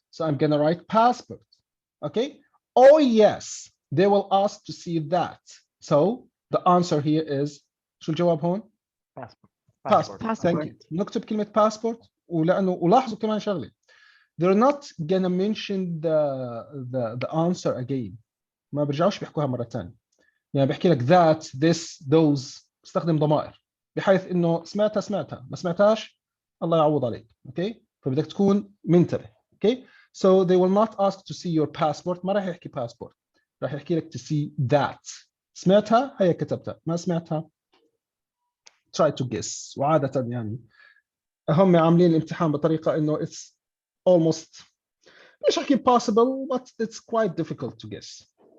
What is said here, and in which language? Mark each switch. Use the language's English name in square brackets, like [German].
[English] So I'm gonna write passport. Okay, oh yes, they will ask to see that. So the answer here is [Arabic] شو الجواب هون؟ [English] Passport. Thank you. [Arabic] نكتب كلمة passport ولانه ولاحظوا كمان شغله [English] they're not gonna mention the answer again. [Arabic] ما برجعوش بيحكوها مره ثانيه. يعني بحكي لك [English] that this those [Arabic] استخدم ضمائر بحيث انه سمعتها ما سمعتهاش الله يعوض عليك. اوكي فبدك تكون منتبه. اوكي [English] so they will not ask to see your passport. [Arabic] ما راح يحكي passport راح يحكي لك [English] to see that. [Arabic] سمعتها هي كتبتها ما سمعتها [English] try to guess. [Arabic] وعاده يعني هم عاملين الامتحان بطريقه انه [English] it's almost [Arabic] مش احكي [English] possible but it's quite difficult to guess.